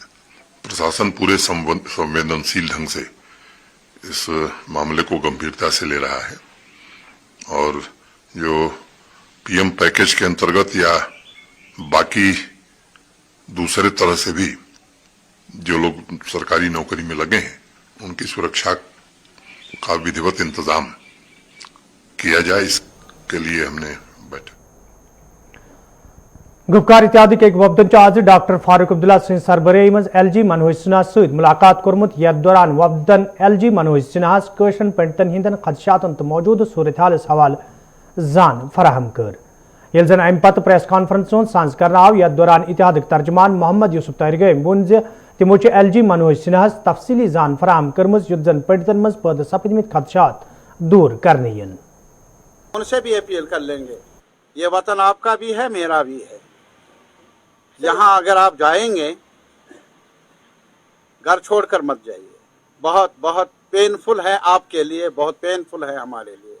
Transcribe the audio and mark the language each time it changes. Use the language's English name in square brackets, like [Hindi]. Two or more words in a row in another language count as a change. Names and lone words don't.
[Hindi] प्रशासन पूरे संवेदनशील ढंग से इस मामले को गंभीरता से ले रहा है और जो PM पैकेज के अंतर्गत या बाकी दूसरे तरह से भी जो लोग सरकारी नौकरी में लगे हैं उनकी सुरक्षा का विधिवत इंतजाम किया जाए, इसके लिए हमने बैठा। [Kashmiri] گُپکار اِتیادی اکھ وفدن آز ڈاکٹر فاروق عبداللہ سِنٛز سربراہی منٛز LG منوج سِنہا سٟتۍ مُلاقات کۆرمُت یتھ دوران وفدن LG منوج سِنہاس کٲشرٕن پنڈتن ہِندٮ۪ن خدشاتن تہٕ موجود صورت حالس حوالہٕ جان فراہم کٔر یہ جَن ام پتہٕ پریس کانفرنس ساس کٔر آو یتھ دوران اِتحادُک ترجمان محمد یوسف تہرگم وون تمو LG منوج سِنہاس تفصیلی جان فراہم کٔرم یُتھ جَن پنڈتن منٛز پیدا سپدمٕتۍ خدشات دور کرنہٕ [Hindi] उनसे भी अपील कर लेंगे। ये वतन आपका भी है, मेरा भी है। यहाँ अगर आप जाएंगे घर छोड़कर मत जाइए। बहुत बहुत पेनफुल है आपके लिए, बहुत पेनफुल है हमारे लिए।